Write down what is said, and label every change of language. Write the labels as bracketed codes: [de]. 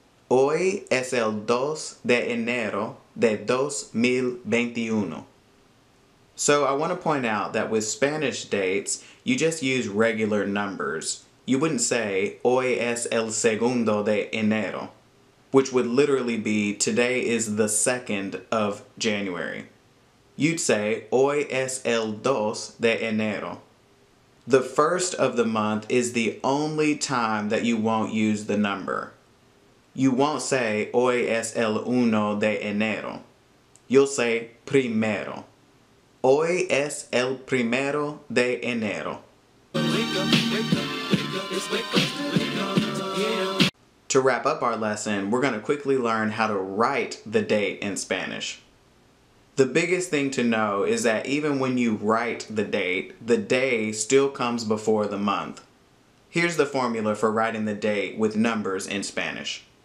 [es] Hoy es el 2 de enero de 2021. [en] So I want to point out that with Spanish dates, you just use regular numbers. You wouldn't say, [es] hoy es el segundo de enero, [en] which would literally be, today is the 2nd of January. You'd say, [es] hoy es el 2 de enero. [en] The first of the month is the only time that you won't use the number. You won't say, [es] hoy es el 1 de enero. [en] You'll say, primero. [es] Hoy es el primero de enero. [en] To wrap up our lesson, we're going to quickly learn how to write the date in Spanish. The biggest thing to know is that even when you write the date, the day still comes before the month. Here's the formula for writing the date with numbers in Spanish.